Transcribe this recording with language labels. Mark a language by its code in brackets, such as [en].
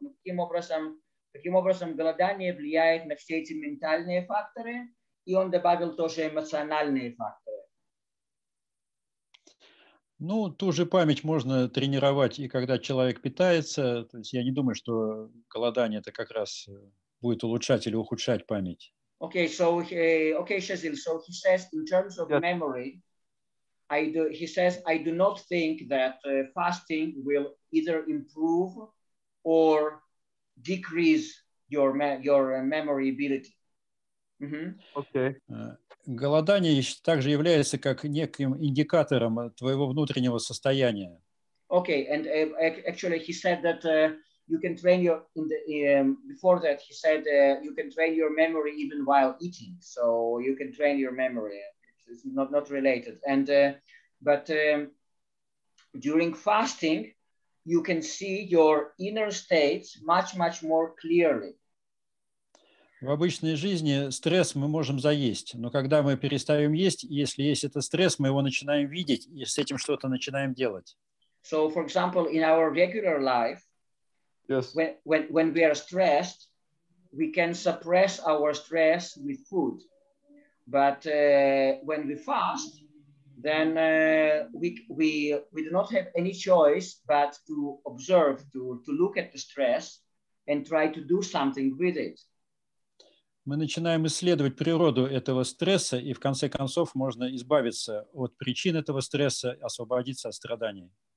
[ru] Но таким образом голодание влияет на все эти ментальные факторы, и он добавил тоже эмоциональные факторы. Ну, ту же память можно тренировать и когда человек питается. То есть я не думаю, что голодание это как раз будет улучшать или ухудшать память. [en] Shazil, so he says in terms of memory, I do not think that fasting will either improve or decrease your memory ability. [ru] Голодание также является как неким индикатором твоего внутреннего состояния. [en] And actually he said that you can train before that he said you can train your memory even while eating. So you can train your memory. It's not related. But during fasting, you can see your inner states much more clearly. [ru] В обычной жизни стресс мы можем заесть, но когда мы перестаем есть, если есть этот стресс, мы его начинаем видеть и с этим что-то начинаем делать. [en] So, for example, in our regular life, when we are stressed, we can suppress our stress with food. But when we fast, then we do not have any choice but to observe, to look at the stress and try to do something with it. [ru] Мы начинаем исследовать природу этого стресса, и в конце концов можно избавиться от причин этого стресса, освободиться от страданий.